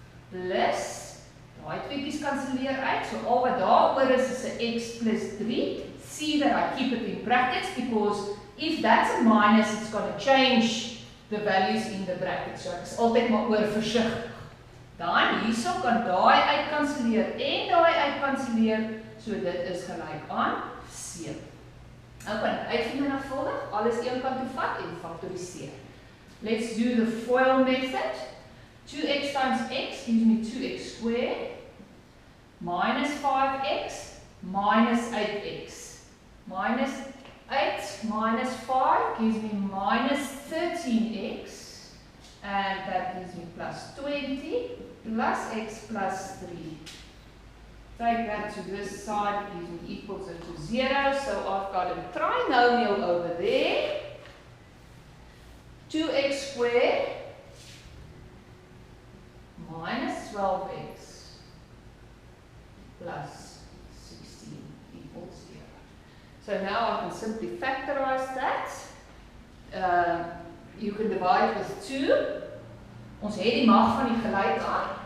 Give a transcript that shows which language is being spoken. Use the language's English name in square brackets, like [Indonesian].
[Afrikaans] Plus daai tweetjies kanselleer uit, so al wat daar oor is 'n x plus 3. [English] See that I keep it in brackets because if that's a minus, it's going to change the values in the bracket. [Afrikaans] So ek is altyd maar oor versigtig. Dan hierso kan daai uitkanselleer en daai uitkanselleer, so dit is gelyk aan 7. Nou kan ek uitvermenigvuldig, alles een kant toe vat en faktoriseer. [English] Let's do the FOIL method. 2x times x gives me 2x squared minus 5x minus 8x. Minus 8 minus 5 gives me minus 13x, and that gives me plus 20 plus x plus 3. Take that to this side, gives me equals it to 0, so I've got a trinomial over there. 2x squared minus 12x plus 16 equals 0. So now I can simply factorize that. You can divide with 2. [Afrikaans] Ons het die mag van die gelyk aan.